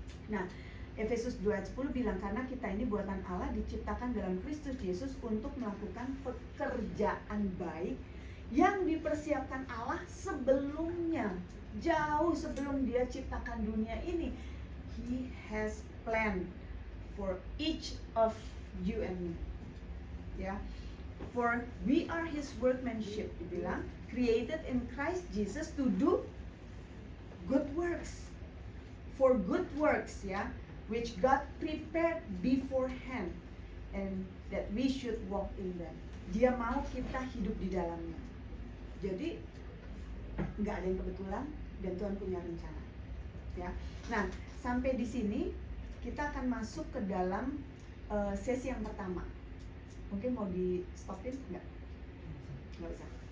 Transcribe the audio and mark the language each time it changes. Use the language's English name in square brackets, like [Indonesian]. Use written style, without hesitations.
[Indonesian] Nah, Efesus 2 ayat 10 bilang, karena kita ini buatan Allah, diciptakan dalam Kristus Yesus untuk melakukan pekerjaan baik yang dipersiapkan Allah sebelumnya, jauh sebelum Dia ciptakan dunia ini. [English] He has planned for each of you and me. Ya, for we are His workmanship, dibilang, created in Christ Jesus to do good works, for good works, ya, which God prepared beforehand, and that we should walk in them. [Indonesian] Dia mau kita hidup di dalamnya. Jadi nggak ada yang kebetulan, dan Tuhan punya rencana. Ya, nah sampai di sini kita akan masuk ke dalam sesi yang pertama. Mungkin mau di stopin nggak? Nggak usah.